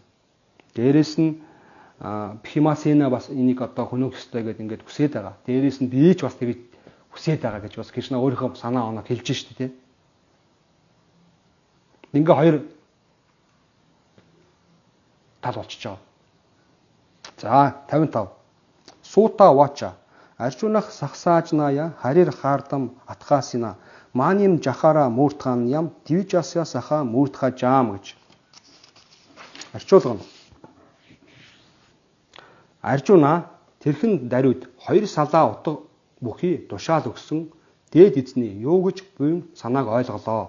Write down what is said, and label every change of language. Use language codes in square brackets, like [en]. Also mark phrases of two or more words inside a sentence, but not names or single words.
[mn] Дээрээс нь Бхимасена бас энийг одоо хөнөөх ёстой гэдээ ингээд хүсээд байгаа. Дээрээс нь би ч бас тэгэж хүсээд байгаа гэж бас Кришна өөрийнхөө санаа оноо хэлж штэ тий. Ингээ хоёр тал болчихж байгаа. За 55. [sa] सूत उवाच अर्जुनः सहसाज्ञाय हरेर्हार्दमथासिना मणिं जहार मूर्धन्यं द्विजस्य सहमूर्धजम् гэж. [mn] Орчуулгана. Аржуна тэрхэн даруйд хоёр салаа утга бүхий тушаал өгсөн дээд эзний юу гэж буйн санааг ойлголоо.